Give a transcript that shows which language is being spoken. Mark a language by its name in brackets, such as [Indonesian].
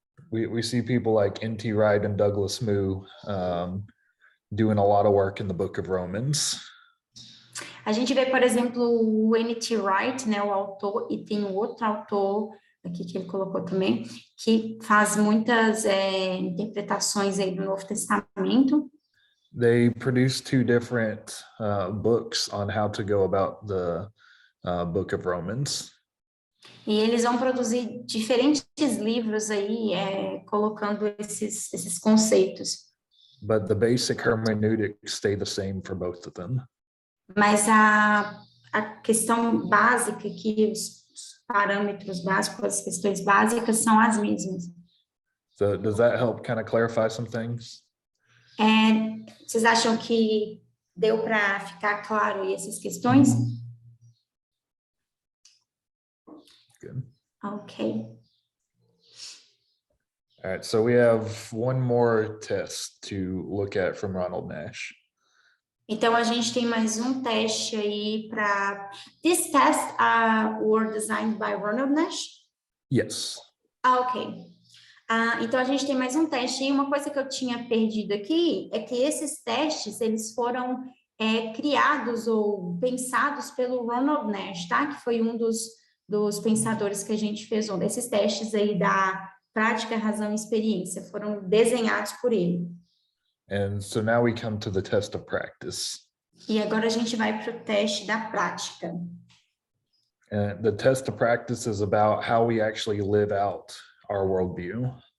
[English] We see people like N.T. Wright and Douglas Moo doing a lot of work in the book of Romans. [Portuguese] A gente vê, por exemplo, o N.T. Wright, né, o autor, e tem um outro autor aqui que ele colocou também, que faz muitas interpretações aí do Novo Testamento. [English] They produce two different books on how to go about the book of Romans. [Portuguese] E eles vão produzir diferentes livros aí, colocando esses conceitos. [English] But the basic hermeneutics stay the same for both of them. [Portuguese] Mas a questão básica aqui, os parâmetros básicos, as questões básicas são as mesmas. [English] So does that help kind of clarify some things? [Portuguese] Vocês acham que deu para ficar claro aí essas questões? [English] Good. Ok. All right, so we have one more test to look at from Ronald Nash. [Portuguese] Então, a gente tem mais um teste aí para... [English] These tests were designed by Ronald Nash? Yes. Ok. [Portuguese] Então, a gente tem mais um teste. E uma coisa que eu tinha perdido aqui é que esses testes, eles foram criados ou pensados pelo Ronald Nash, tá? Que foi um dos pensadores que a gente fez. Esses testes aí da prática, razão e experiência foram desenhados por ele. [English] And so now we come to the test of practice. [Portuguese] E agora a gente vai para o teste da prática. [English] And the test of practice is about how we actually live out our worldview.